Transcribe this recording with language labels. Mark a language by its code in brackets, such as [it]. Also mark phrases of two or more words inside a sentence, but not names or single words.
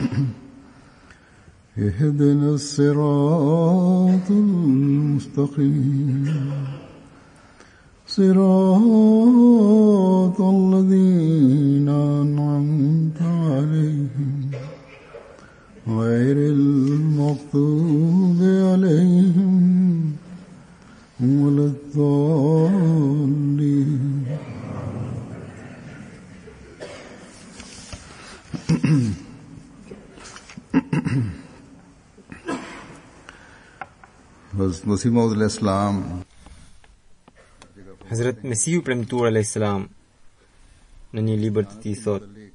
[ar] اهدنا الصراط المستقيم صراط الذين أنعمت عليهم غير المغضوب عليهم ولا الضالين. [sq] Hazrat Mesihu Premtuar [ar] عليه السلام [sq] në një libër të tij thot: